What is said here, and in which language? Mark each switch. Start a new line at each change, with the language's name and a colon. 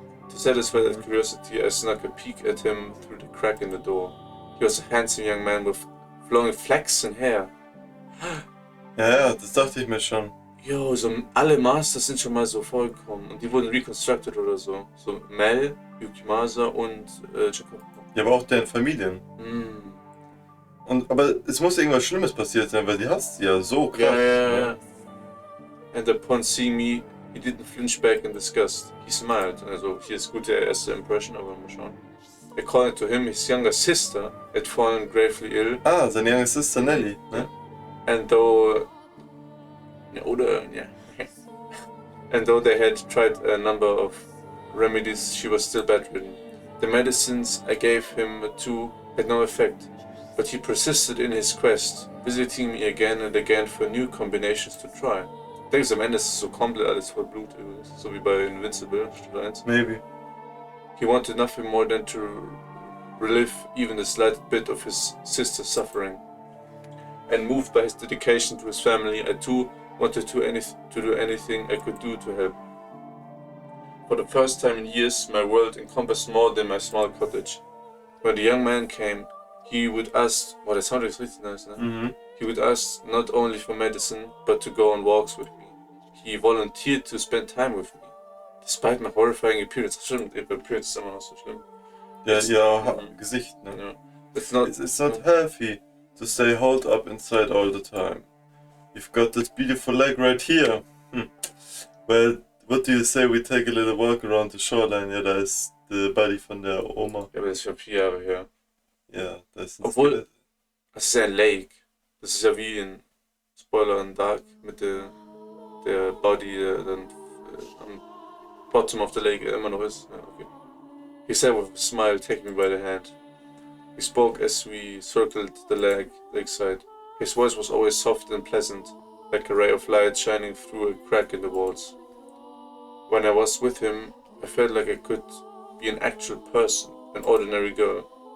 English: To satisfy that curiosity, I snuck a peek at him through the crack in the door. He was a handsome young man with flowing flaxen hair.
German: Ja, das dachte ich mir schon. Jo, so alle Masters sind schon mal so vorgekommen und die wurden reconstructed oder so. So Mel, Yukimasa und Jacob. Ja, aber auch deren Familien. Aber es muss irgendwas Schlimmes passiert sein, weil die hasst sie ja so krass. Ja.
English: And upon seeing me, he didn't flinch back in disgust. He smiled.
German: Also hier ist gute erste Impression, aber mal schauen.
English: According to him, his younger sister had fallen gravely ill.
German: Ah, seine
English: younger sister
German: Nelly, ne?
English: And though and though they had tried a number of remedies, she was still bedridden. The medicines I gave him too had no effect, but he persisted in his quest, visiting me again and again for new combinations to try.
German: Ich denke, am Ende ist es so komplett alles voll Blut übrigens, so wie bei Invincible, Staffel 1.
English: Maybe. He wanted nothing more than to relieve even a slight bit of his sister's suffering. And moved by his dedication to his family, I too wanted to do anything I could do to help. For the first time in years, my world encompassed more than my small cottage. When the young man came, he would ask, that sounded
German: richtig nice, ne?
English: He would ask not only for medicine, but to go on walks with me. He volunteered to spend time with me. Despite my horrifying appearance,
German: stimmt,
English: appearance
German: ist immer noch so schlimm. Ja, Gesicht, ne?
English: Yeah. It's not healthy to stay holed up inside all the time. You've got this beautiful leg right here. Well, what do you say we take a little walk around the shoreline?
German: Ja, da ist
English: the body
German: von der Oma. Ja, aber das ist schon 4 Jahre her. Ja, da ist ein Obwohl, Skelett. das ist ja ein Lake. Das ist ja wie in Spoiler in Dark mit der Body, der dann am
English: bottom of the lake
German: immer noch ist. Ja, okay.
English: He said with a smile, taking me by the hand. He spoke as we circled the lakeside. His voice was always soft and pleasant, like a ray of light shining through a crack in the walls. When I was with him, I felt like I could be an actual person, an ordinary girl.